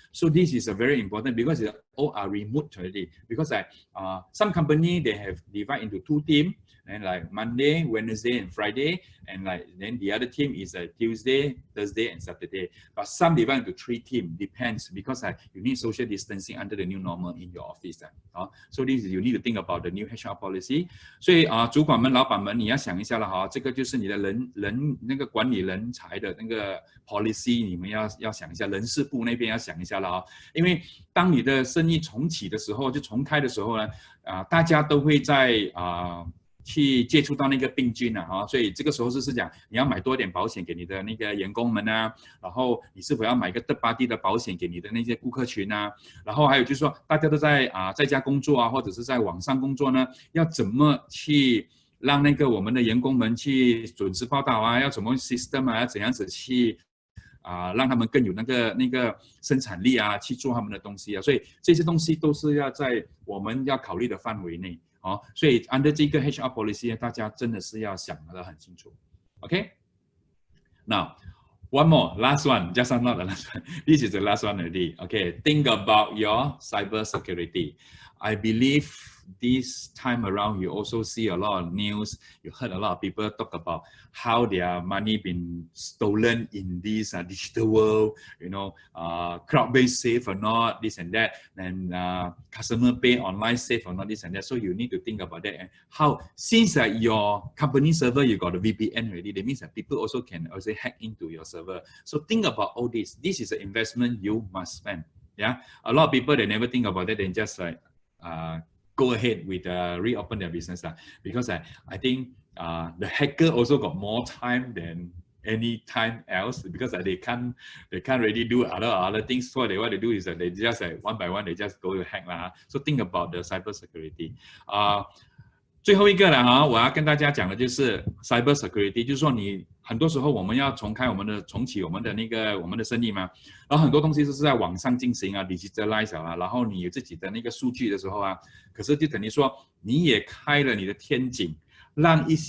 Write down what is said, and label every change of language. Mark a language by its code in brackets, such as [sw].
[en] So this is a very important because all are remote already. Because some company they have divided into 2 teams. And like Monday, Wednesday, and Friday, and like then the other team is Tuesday, Thursday, and Saturday. But some divide into 3 teams, depends because you need social distancing under the new normal in your office. So this is you need to think about the new HR policy. [zh] 所以主管们、老板们，你要想一下了哈，这个就是你的人那个管理人才的那个 policy， 你们要想一下，人事部那边要想一下了哈，因为当你的生意重启的时候，就重开的时候呢，大家都会在去接触到那个病菌啊，所以这个时候是讲你要买多点保险给你的那个员工们啊，然后你是否要买一个third party的保险给你的那些顾客群啊，然后还有就是说大家都在家工作啊，或者是在网上工作呢，要怎么去让那个我们的员工们去准时报道啊，要怎么 system 啊，要怎样子去让他们更有那个生产力啊，去做他们的东西啊，所以这些东西都是要在我们要考虑的范围内。所以 under 这个 HR policy 大家真的是要想得很清楚。 Okay? [en] Now, one more, last one, just not the last one. This is the last one already. Okay, think about your cyber security. I believe this time around you also see a lot of news. You heard a lot of people talk about how their money been stolen in this digital world. Crowd-based safe or not, this and that, and customer pay online safe or not, this and that. So you need to think about that and how, since your company server you got a VPN already, that means that people also can hack into your server. So think about all this. This is an investment you must spend. Yeah, a lot of people they never think about that. They just like go ahead with reopen their business because I think the hacker also got more time than any time else because they can't really do other things. So what they want to do is that they just one by one they just go to hack So think about the cyber security. [zh] 最后一个了我要跟大家讲的就是 cyber security， 就是说你很多时候我们要重启我们的生意嘛，然后很多东西都是在网上进行digitalize 然后你有自己的那个数据的时候可是就等于说你也开了你的天井，让